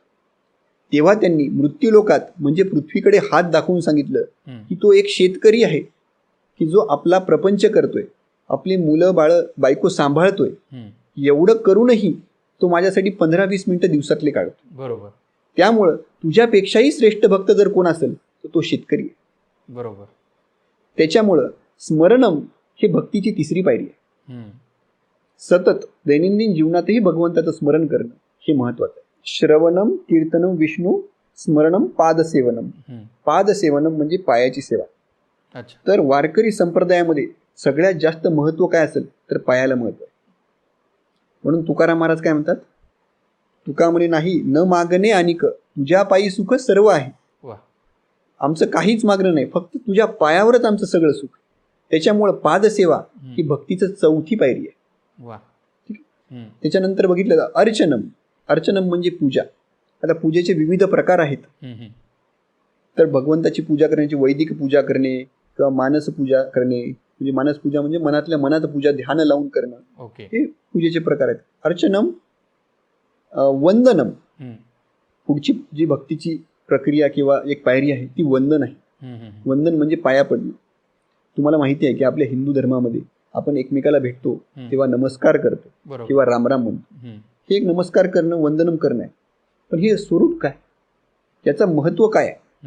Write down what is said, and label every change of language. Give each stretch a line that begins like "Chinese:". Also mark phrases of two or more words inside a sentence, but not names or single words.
Marathi: तेव्हा त्यांनी मृत्यूलोकात म्हणजे पृथ्वीकडे हात दाखवून सांगितलं की तो एक शेतकरी आहे की जो आपला प्रपंच करतोय, आपले मुलं बाळ बायको सांभाळतोय, एवढं करूनही तो माझ्यासाठी 15-20 मिनिटं दिवसातले काढतो. बरोबर. त्यामुळं तुझ्यापेक्षाही श्रेष्ठ भक्त जर कोण असेल तर तो शेतकरी आहे. बरोबर. त्याच्यामुळं स्मरणम हे भक्तीची 3री पायरी आहे. सतत दैनंदिन जीवनातही भगवंताचं स्मरण करणं हे महत्वाचं आहे.
Sanskrit: श्रवणम कीर्तनम विष्णू, स्मरणम पादसेवनम.
Marathi: पादसेवनम म्हणजे पायाची सेवा. तर वारकरी संप्रदायामध्ये सगळ्यात जास्त महत्व काय असेल तर पायाला महत्व आहे. म्हणून तुकाराम महाराज काय म्हणतात, तुका म्हणे नाही न मागणे अनिक, तुझ्या पायी सुख सर्व आहे. आमचं काहीच मागणं नाही, फक्त तुझ्या पायावरच आमचं सगळं सुख. त्याच्यामुळं पादसेवा ही भक्तीचं 4थी पायरी आहे. त्याच्यानंतर बघितलं अर्चनम. अर्चनम म्हणजे पूजा. आता पूजेचे विविध प्रकार आहेत. तर भगवंताची पूजा करण्याची वैदिक पूजा करणे किंवा मानस पूजा करणे, म्हणजे मानस पूजा म्हणजे मनातल्या मनात पूजा, ध्यान लावून करणं, हे पूजेचे प्रकार आहेत. अर्चनम. वंदनम, पुढची जी भक्तीची प्रक्रिया किंवा एक पायरी आहे ती वंदन आहे. वंदन म्हणजे पाया पडणं. तुम्हाला माहिती आहे की आपल्या हिंदू धर्मामध्ये आपण एकमेकाला भेटतो तेव्हा नमस्कार करतो किंवा रामराम म्हणतो. हे एक नमस्कार करणं, वंदनम करणं आहे. पण हे स्वरूप काय, याचं महत्व काय आहे?